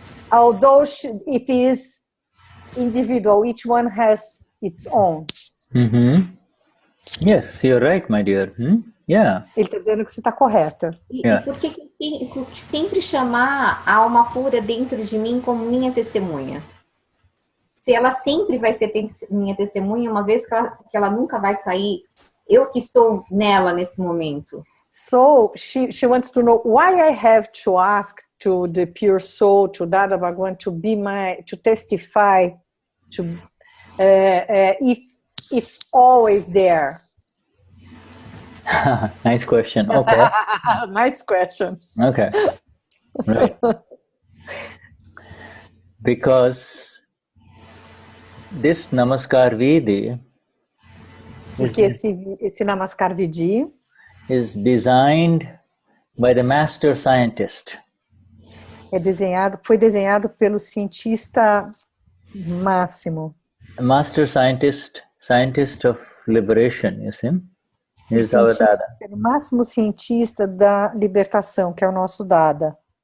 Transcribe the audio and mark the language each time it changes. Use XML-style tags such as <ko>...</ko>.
<en>Although it is individual, each one has its own. Yes, you're right, my dear. Yeah.</en> <pt>Ele está dizendo que você está correta. E por que sempre chamar a alma pura dentro de mim como minha testemunha? Se ela sempre vai ser minha testemunha, uma vez que ela nunca vai sair, eu que estou nela nesse momento.</pt> <en>So she wants to know why I have to ask to the pure soul, to Dada Bhagawan, to testify, if it's always there. Nice question. Okay. Nice question. Okay. Right. Because this Namaskar Vidhi</en> <pt>porque esse Namaskar Vidhi</pt> <en>is designed by the master scientist.</en> <pt>Foi desenhado pelo cientista máximo.</pt> <en>Master scientist of liberation, you see? Is our Dada.</en> <pt>O máximo cientista da libertação, que é o nosso Dada.</pt>